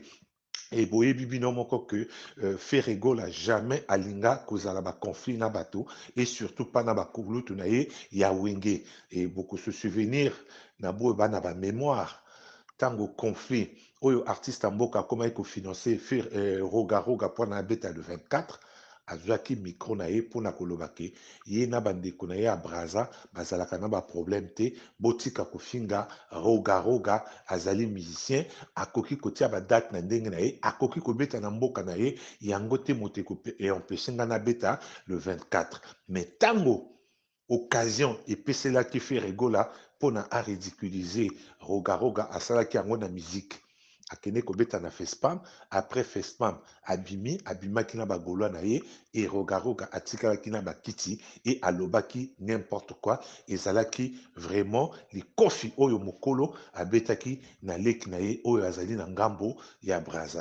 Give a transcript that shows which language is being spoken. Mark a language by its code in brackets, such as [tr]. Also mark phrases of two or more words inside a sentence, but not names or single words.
[ln] Et boyebi bino moko que Ferrego la jamais alinga kozala ba conflit na bato [fr] et surtout pas [ln] na ba kulutu na ye ya wenge. [fr] Et beaucoup se souvenir [ln] na bo ba na ba mémoire tango conflit oyo artiste mboka koma eko financer roga roga pour na beta le 24 azwaki micro na ye mpona koloba ke ye na bandeko na ye ya braza bazalaka na baproblème te botika kofinga roga roga azali musicien akoki kotia badate na ndenge na ye akoki kobeta na mboka na ye yango te moto ekoempeshe nga na beta le 24 mais tango occasion epeselaki Ferrego la mpona aridiculiser roga roga asalaki yango na musique akende kobeta na Fespam après Fespam abimaki na bagolwa na ye et roga roga atikalaki na bakiti et alobaki [fr] n'importe quoi [ln] ezalaki vraiment likofi oyo mokolo abetaki na leki na ye oyo azali na ngambo ya braza.